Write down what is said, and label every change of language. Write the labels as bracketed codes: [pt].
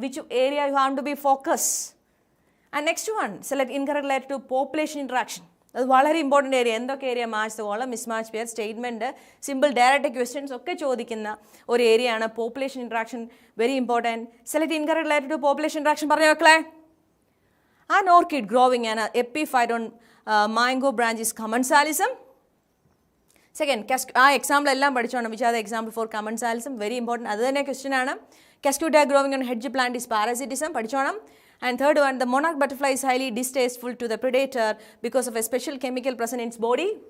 [en] Which area you have to be focus. And next one, select incorrect related to population interaction. [ml] അത് വളരെ important area. എന്തൊക്കെ area? Match the column, mismatch pair, statement, simple direct questions ഒക്കെ ചോദിക്കുന്ന ഒരു ഏരിയയാണ് population interaction. Very important. [en] Select incorrect related to population interaction. [ml] പറഞ്ഞു മക്കളെ. [en] An orchid growing an epiphyte on mango branch is commensalism. Second, [ml] ആ example എല്ലാം പഠിച്ചോണം. [en] Which are the example for commensalism. [ml] Very important. അത് തന്നെ ക്വസ്റ്റ്യൻ ആണ്. [en] Cascada growing on hedge plant is parasitism. പഠിച്ചോണം. And third one, the monarch butterfly is highly distasteful to the predator because of a special chemical present in its body.